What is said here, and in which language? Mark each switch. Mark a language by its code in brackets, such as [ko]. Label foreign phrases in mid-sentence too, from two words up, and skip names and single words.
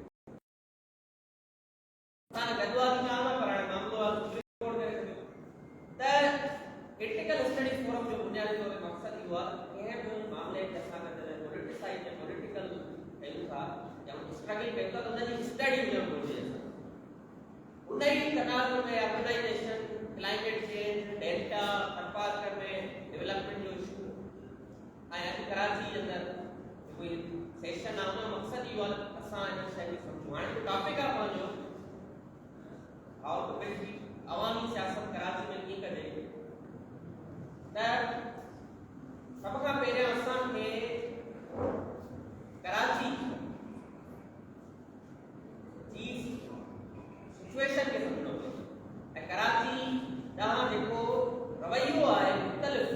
[sd] असां गदवादी नाम पर हाणे मामलो आहे सुप्रीम कोर्ट करे छॾियो। त क्रिटिकल स्टडीज़ फोरम जो बुनियादी तौर ते मक़सदु इहो आहे त कंहिं बि मामले खे असां जॾहिं पॉलिटिसाइज़ या पॉलिटिकल कयूं था या स्ट्रगल कयूं था त उनजी स्टडी हुजणु घुरिजे। उन ई तनाज़ुर में अर्बनाइजेशन, [en] climate change, [sd] डेल्टा, थरपारकर में डेवलपमेंट जो इशू ऐं अॼु कराची जे अंदरि कोई सेशन आहे, उन जो मक़सदु इहो आहे त असां इन शइ खे सम्झूं। हाणे जो टॉपिक आहे पंहिंजो [en] how to build [sd] अवामी सियासत कराची में कीअं कजे, त सभ खां पहिरियां असांखे कराची जी सिचुएशन खे सम्झणो पवंदो ऐं कराची ॾांहुं जेको रवैयो आहे मुख़्तलिफ़।